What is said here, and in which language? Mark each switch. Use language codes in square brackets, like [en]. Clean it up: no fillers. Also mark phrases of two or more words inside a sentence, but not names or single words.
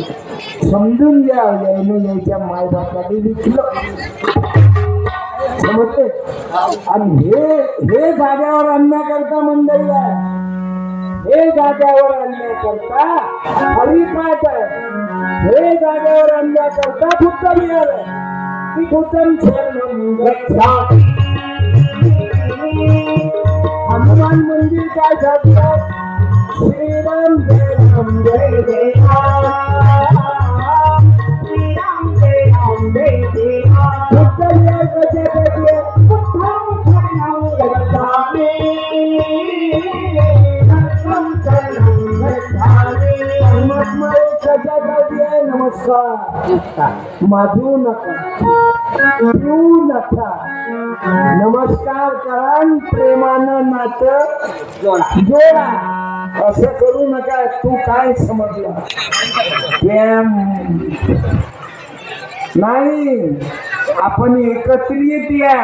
[mr] समजून घ्या, यायनं यायच्या मायबापाने विकलं, समजते. आणि हे जाग्यावर आणण्याकरता मंडळी आहे, हे जाग्यावर आणण्याकरता हरिपाठ आहे, हे जाग्यावर आणण्याकरता बुद्ध विहार आहे. [pi] की बुद्धम शरणम गच्छामि. [mr] हनुमान मंदिर काय झालं? [hi] श्रीराम जय राम जय जय श्रीराम जय राम जय जय. [mr] बुद्ध विहार कशासाठी? [pi] बुद्धम शरणम गच्छामि धर्मं शरणं गच्छामि. [mr] परमात्मा कशासाठी आहे? नमस्कार माधू नका, पिऊ नका, नमस्कार करा, प्रेमानं नातं जोडा. असं करू नका. तू काय समजला नाही, आपण एकत्रित या.